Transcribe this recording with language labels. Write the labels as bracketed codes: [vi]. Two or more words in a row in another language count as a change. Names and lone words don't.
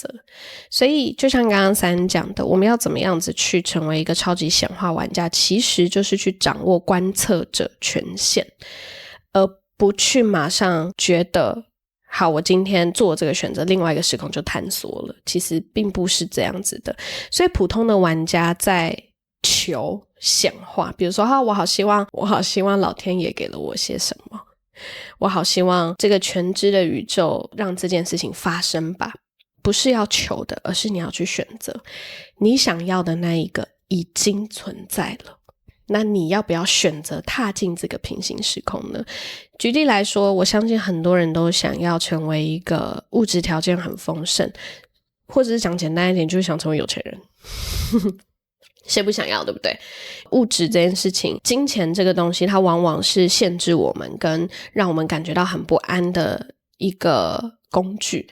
[zh] 所以就像剛剛3講的，我們要怎麼樣子去成為一個超級顯化玩家，其實就是去掌握觀測者權限，而不去馬上覺得好，我今天做這個選擇，另外一個時空就探索了。其實並不是這樣子的。所以普通的玩家在求顯化，比如說我好希望老天爺給了我些什麼，我好希望這個全知的宇宙讓這件事情發生吧。不是要求的，而是你要去選擇你想要的那一個已經存在了。那你要不要選擇踏進這個平行時空呢？舉例來說，我相信很多人都想要成為一個物質條件很豐盛，或者是講簡單一點，就是想成為有錢人。誰不想要，對不對？物質這件事情，金錢這個東西，它往往是限制我們跟讓我們感覺到很不安的一個工具。